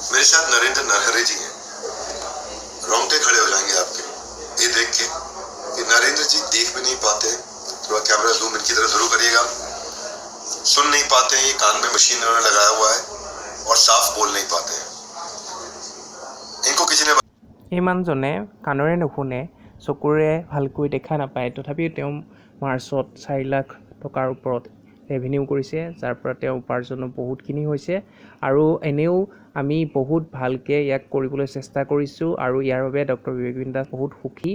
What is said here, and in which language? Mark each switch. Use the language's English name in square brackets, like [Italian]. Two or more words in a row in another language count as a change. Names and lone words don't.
[Hindi] मेरे साथ नरेंद्र नरहरे जी हैं। रोंगटे खड़े हो जाएंगे आपके ये देख के कि नरेंद्र जी देख भी नहीं पाते। थोड़ा कैमरा जूम इनकी तरफ जरूर करिएगा। सुन नहीं पाते हैं, ये कान में मशीन इन्होंने लगाया हुआ है और साफ बोल नहीं पाते हैं। इनको किसी ने [Assamese] এই মানুহজনে কাণৰে নুশুনে, চকুৰে ভালকৈ দেখা নাপায়, তথাপিও তেওঁ মাৰ্চত 4 লাখ টকাৰ ওপৰত ৰেভিনিউ কৰিছে, যাৰ পৰা তেওঁ উপাৰ্জনো বহুতখিনি হৈছে। আৰু এনেও আমি বহুত ভালকৈ ইয়াক কৰিবলৈ চেষ্টা কৰিছোঁ আৰু ইয়াৰ বাবে ডক্টৰ বিবেক বিন্দাস বহুত সুখী।